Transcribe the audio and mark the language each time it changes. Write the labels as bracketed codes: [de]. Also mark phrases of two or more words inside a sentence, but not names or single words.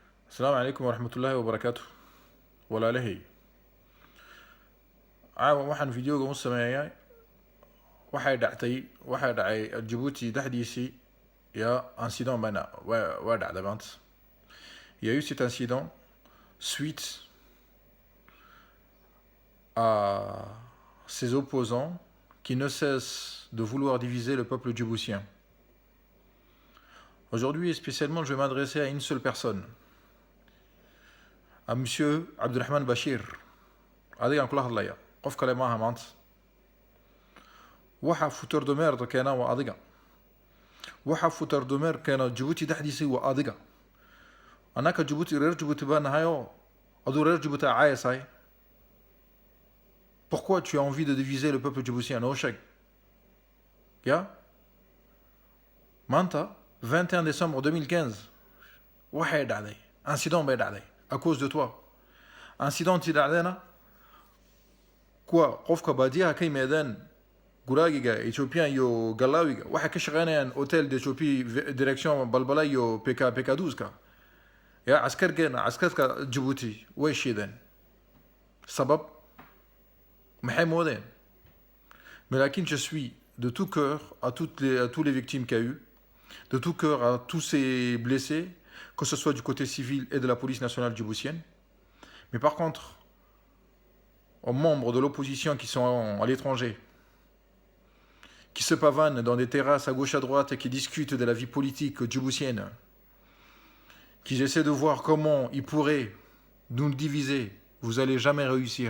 [ar] السلام عليكم ورحمة الله وبركاته [so] ولا لهي caawa waxaan fideoga u sameeyay waxay dhacay Djibouti dhexdiisii ya incident waa dhacday maanta. [fr] Il y a eu cet incident suite à ces opposants qui ne cessent de vouloir diviser le peuple djiboutien. Aujourd'hui, spécialement, je vais m'adresser à une seule personne, à Monsieur Abdelrahman Bachir. [so] adiga aan kula hadlaya qof kale maaha maanta. waxa [fr] futur de merde [so] keena waa adiga. waxa [fr] futur de merde [so] keena Djibouti dhexdiisii waa adiga. annaka Djibouti reer Djibouti baan nahayo aduu reer Djibouti caayasay. [fr] Pourquoi tu as envie de diviser le peuple djiboutien? [so] No sheeg. Ya maanta 21 décembre 2015 waxay dhacday incident bay dhacday [fr] à cause de toi. [so] incident dhacdayna kuwa qofka baadiyaha ka yimaadaan guraagiga Ethiopian iyo Galaawiga waxay ka shaqeynayaan hotel d'Ethiopie direction Balbala iyo PK12ka ya askarka Djibouti way shideen sabab maxay moodeen. [fr] Mais lakin je suis de tout cœur à tous les victimes qu'il y a eu, de tout cœur à tous ces blessés, que ce soit du côté civil et de la police nationale djiboutienne. Mais par contre, aux membres de l'opposition qui sont à l'étranger, qui se pavanent dans des terrasses à gauche à droite et qui discutent de la vie politique djiboutienne, qui essaient de voir comment ils pourraient nous diviser, vous n'allez jamais réussir.